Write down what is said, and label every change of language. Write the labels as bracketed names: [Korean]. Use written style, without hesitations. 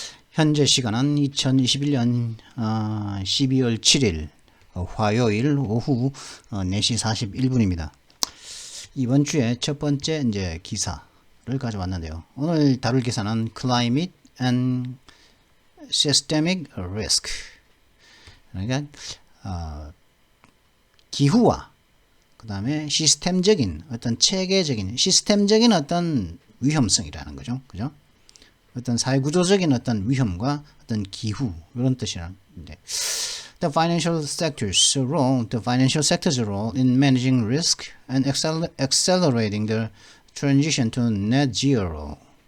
[Korean] 현재 시간은 2021년 12월 7일 화요일 오후 4시 41분입니다. 이번 주에 첫 번째 이제 기사를 가져왔는데요. 오늘 다룰 기사는 [English] Climate and Systemic Risk. [Korean] 그러니까 기후와 그 다음에 시스템적인 어떤 체계적인 시스템적인 어떤 위험성이라는 거죠. 그죠? 어떤 사회구조적인 어떤 위험과 어떤 기후 이런 뜻이라는데 [English] The financial sector's role in managing risk and accelerating the transition to net zero.